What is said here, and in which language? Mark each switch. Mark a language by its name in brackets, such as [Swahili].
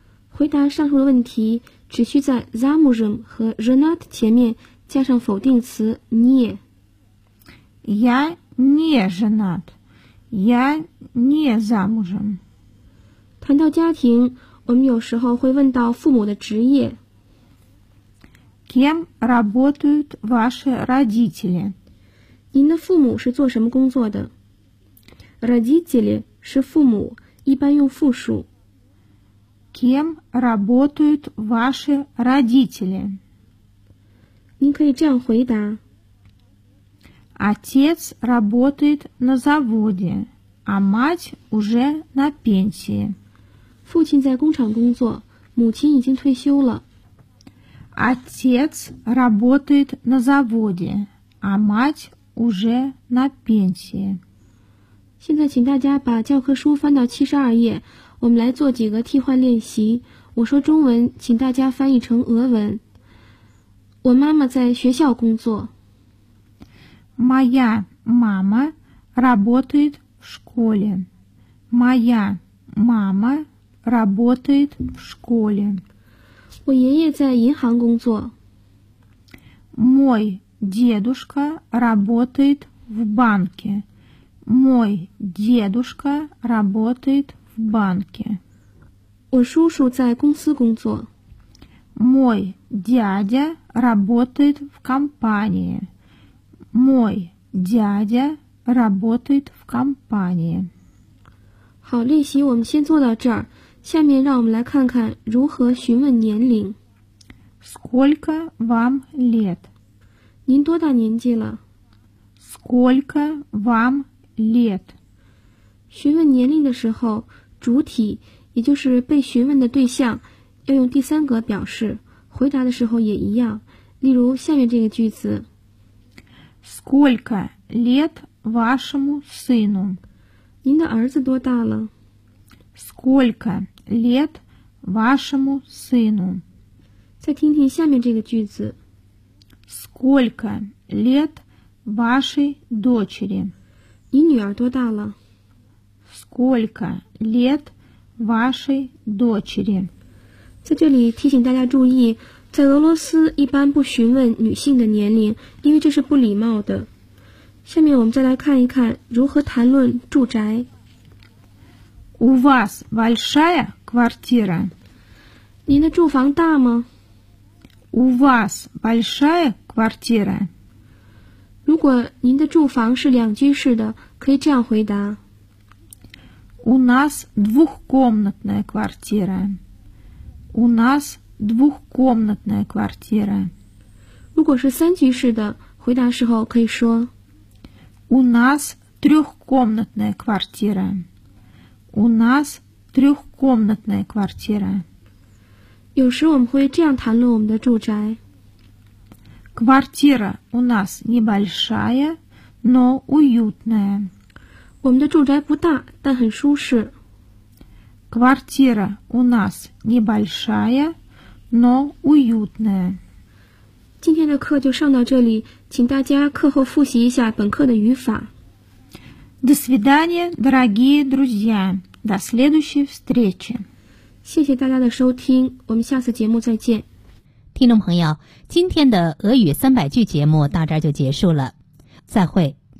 [Chinese] 回答上述的问题，只需在 замужем 和 женат 前面加上否定词 не. [Russian] Я не женат. Я не замужем. [Chinese] 谈到家庭，我们有时候会问到父母的职业。 [Russian] Кем работают ваши родители? [Chinese] 您的父母是做什么工作的？ Родители 是父母，一般用复数。 [Russian] Кем работают ваши родители? [Chinese] 您可以这样回答。 [Russian] Отец работает на заводе, а мать уже на пенсии. [Chinese] 父亲在工厂工作，母亲已经退休了。 [Russian] Отец работает на заводе, а мать уже на пенсии. [Chinese] 现在请大家把教科书翻到72页，我们来做几个替换练习。我说中文，请大家翻译成俄文。我妈妈在学校工作。 [Russian] Моя мама работает в школе. Моя мама работает в школе. [Chinese] 我爷爷在银行工作。 [Russian] Мой дедушка работает в банке. Мой дедушка работает в банке. [Chinese] 我叔叔在公司工作。 [Russian] Мой дядя работает в компании. Мой дядя работает в компании. [Chinese] 好，练习我们先做到这儿。下面让我们来看看如何询问年龄。 [Russian] Сколько вам лет? [Chinese] 您多大年纪了? [Russian] Сколько вам лет? [Chinese] 询问年龄的时候，主体，也就是被询问的对象，要用第三格表示，回答的时候也一样。例如下面这个句子。 [Russian] Сколько лет вашему сыну? [Chinese] 您的儿子多大了? [Russian] Сколько лет вашему сыну? [Chinese] 再听听下面这个句子。 [Russian] Сколько лет вашей дочери? [Chinese] 你女儿多大了? [Russian] Сколько лет вашей дочери? [Chinese] 在这里提醒大家注意，在俄罗斯一般不询问女性的年龄，因为这是不礼貌的。下面我们再来看一看如何谈论住宅。 [Russian] У вас большая квартира? [Chinese] 您的住房大吗? [Russian] У вас большая квартира? [Chinese] 如果您的住房是两居室的，可以这样回答。 [Russian] У нас двухкомнатная квартира. У нас двухкомнатная квартира. [Chinese] 如果是三居室的，回答时候可以说。 [Russian] У нас трехкомнатная квартира. У нас трехкомнатная квартира. [Chinese] 有时我们会这样谈论我们的住宅。 [Russian] Квартира у нас небольшая, но уютная. [Chinese] 我们的住宅不大，但很舒适。 [Russian] Квартира у нас небольшая, но уютная. [Chinese] 今天的课就上到这里，请大家课后复习一下本课的语法。 [Russian] До свидания, дорогие друзья. До следующей встречи. [Chinese] 谢谢大家的收听，我们下次节目再见。听众朋友，今天的俄语三百句节目到这儿就结束了，再会。